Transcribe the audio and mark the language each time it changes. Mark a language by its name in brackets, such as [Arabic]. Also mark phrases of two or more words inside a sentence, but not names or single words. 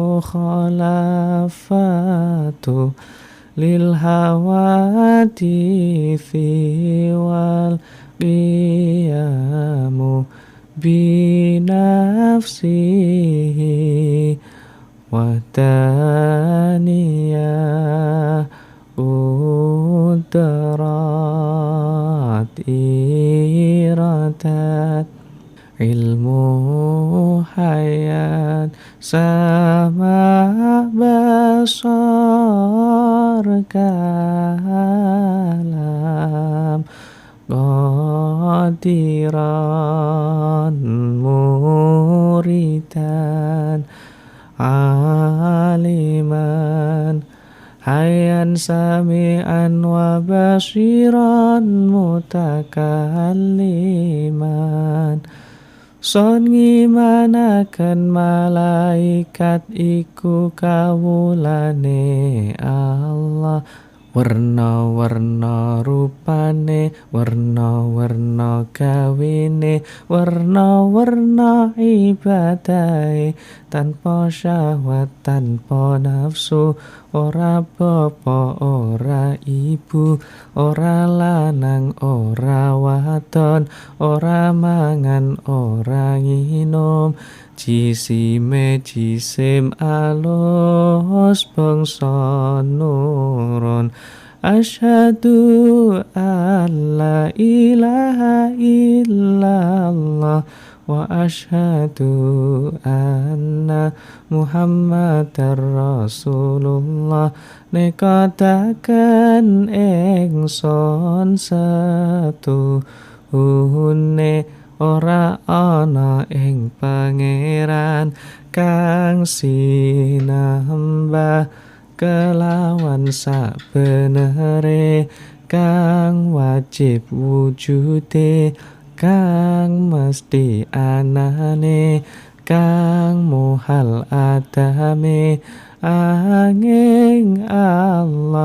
[Arabic] مخالفة للحوادث والقيام بنفسه ووحدانية قدرة إرادة علم حياة سمع بصر كلام قادرا مريدا عالما حيا سميعا وبصيرا متكلما. [Javanese] Son ngimanaken malaikat iku kawulane Allah Werna-werna rupane, werna-werna gawene, werna-werna ibadahe, tanpa syahwat, tanpa nafsu, ora bapa, ora ibu, ora lanang, ora wadon, ora mangan, ora nginum, jisime jisim alus bangsa nurun. [Arabic] أشهد أن لا إله إلا الله وأشهد أن محمدا رسول الله. [Javanese] Nekadaken ingsun setuhune ora ana ing pangeran kang sinambah kelawan sabenere, kang wajib wujude, kang mesti anane, kang muhal adame, angin Allah.